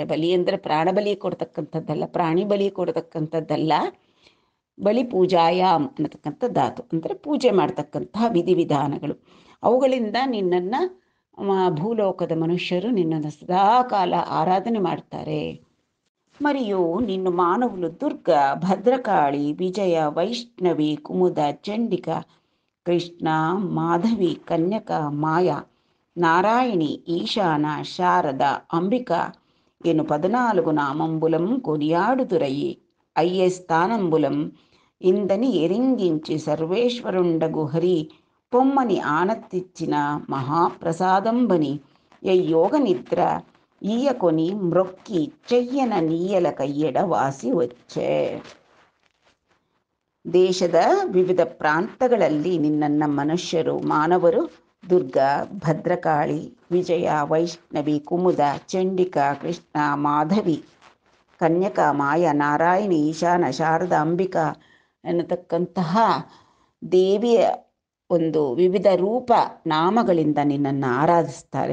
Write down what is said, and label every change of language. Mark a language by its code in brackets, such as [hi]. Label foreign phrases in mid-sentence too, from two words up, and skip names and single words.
[kn] ಬಲಿ ಅಂದರೆ ಪ್ರಾಣ ಬಲಿ ಕೊಡ್ತಕ್ಕಂಥದ್ದಲ್ಲ, ಪ್ರಾಣಿ ಬಲಿ ಕೊಡ್ತಕ್ಕಂಥದ್ದಲ್ಲ. ಬಲಿ ಪೂಜಾಯಾಮ್ ಅನ್ನತಕ್ಕಂಥ ಧಾತು ಅಂದರೆ ಪೂಜೆ ಮಾಡ್ತಕ್ಕಂತಹ ವಿಧಿವಿಧಾನಗಳು. ಅವುಗಳಿಂದ ನಿನ್ನನ್ನು ಭೂಲೋಕದ ಮನುಷ್ಯರು ನಿನ್ನನ್ನು ಸದಾಕಾಲ ಆರಾಧನೆ ಮಾಡ್ತಾರೆ. [te] మరియు నిన్ను మానవులు దుర్గ, భద్రకాళి, విజయ, వైష్ణవి, కుముద, చండిక, కృష్ణ, మాధవి, కన్యక, మాయ, నారాయణి, ఈశాన, శారద, అంబిక ఎను 14 నామంబులం కొనియాడుదురయి. అయ్యే స్థానంబులం ఇందని ఎరింగించి సర్వేశ్వరుండగు హరి పొమ్మని ఆనతిచ్చిన మహాప్రసాదంబని యోగ నిద్ర ఈయకొని మ్రొక్కి చెయ్యన ನೀಯಲ ಕೈಯಡ ವಾಸಿ వచ్చే. [kn] ದೇಶದ ವಿವಿಧ ಪ್ರಾಂತಗಳಲ್ಲಿ ನಿನ್ನನ್ನು ಮನುಷ್ಯರು, ಮಾನವರು ದುರ್ಗಾ, ಭದ್ರಕಾಳಿ, ವಿಜಯ, ವೈಷ್ಣವಿ, ಕುಮುದ, ಚಂಡಿಕ, ಕೃಷ್ಣ, ಮಾಧವಿ, ಕನ್ಯಕ, ಮಾಯ, ನಾರಾಯಣಿ, ಈಶಾನ, ಶಾರದ, ಅಂಬಿಕಾ ಎನ್ನತಕ್ಕಂತಹ ದೇವಿಯ ಒಂದು ವಿವಿಧ ರೂಪ ನಾಮಗಳಿಂದ ನಿನ್ನನ್ನು ಆರಾಧಿಸ್ತಾರೆ.